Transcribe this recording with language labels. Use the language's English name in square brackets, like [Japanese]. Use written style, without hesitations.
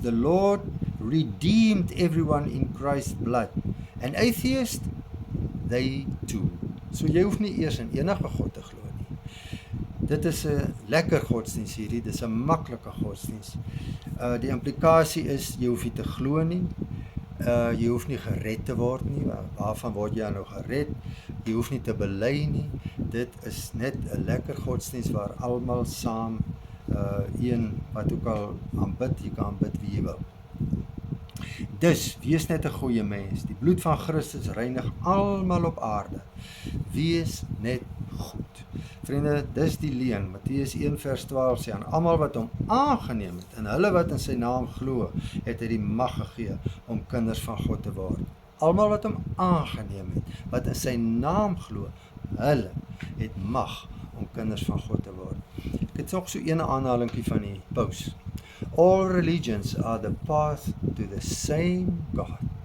[English] The Lord redeemed everyone in Christ's blood. And atheists, they too. [Afrikaans] So jy hoef nie eers in enige God te glo nie. Dit is 'n lekker godsdienst hierdie, dit is 'n maklike godsdienst. Die implikasie is, jy hoef nie te glo nie, jy hoef nie gered te word nie, waarvan word jy nou gered? Jy hoef nie te bely nie, dit is net 'n lekker godsdienst waar almal saam een wat ook al aanbid, jy kan aanbid wie jy wil. Dus, wees net 'n goeie mens, die bloed van Christus reinig almal op aarde, wees net goed. Vriende, dis die leuen, Matteus 1 vers 12 sê, aan almal wat hom aangeneem het, en hulle wat in sy naam glo, het hy die mag gegee om kinders van God te word. Almal wat hom aangeneem het, wat in sy naam glo, hulle het mag om kinders van God te word. Ek het nog so een aanhalingkie van die paus. [English] All religions are the path to the same God.